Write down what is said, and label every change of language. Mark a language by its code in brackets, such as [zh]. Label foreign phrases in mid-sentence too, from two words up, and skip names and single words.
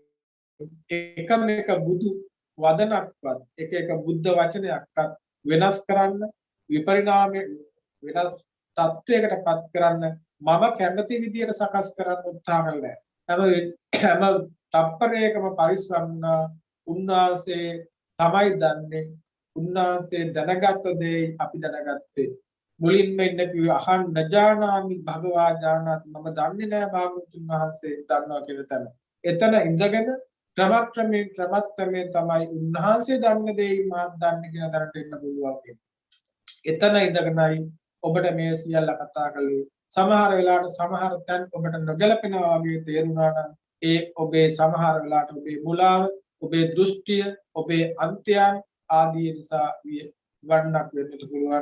[si] එකම එක බුදු වදනක්වත් එක බුද්ධ වචනයක්වත් වෙනස් කරන්න විපරිණාමය වෙනස් තත්වයකටපත් කරන්න මම කැමති විදියට සකස් කරන්න උත්සාහ කළා. හැම තප්පරයකම පරිස්සම් උන්වහන්සේ තමයි දන්නේ. උන්වහන්සේ දැනගත් දේ අපි දැනගත්තේ. මුලින්ම ඉන්න කිව්වේ [pi] අහං නජානාමි භගවා ජානාති, [si] මම දන්නේ නැහැ භාගතුන් වහන්සේ දන්නවා කියන තැන. එතන ඉඳගෙන ක්‍රමක්‍රමයෙන් තමයි උන්වහන්සේ දන්න දේ මාත් දන්නේ කියන දරට එන්න පුළුවන්. එතන ඉඳගෙනයි ඔබට මේ සියල්ල කතා කළේ. සමහර වෙලාවට සමහර තැන් ඔබට නොගැලපෙනවා වගේ තේරුණා නම් ඒ ඔබේ සමහර වෙලාවට ඔබේ මුලාව, ඔබේ දෘෂ්ටිය, ඔබේ අන්තයන් ආදී නිසා වන්නක් වෙන්නට පුළුවන්.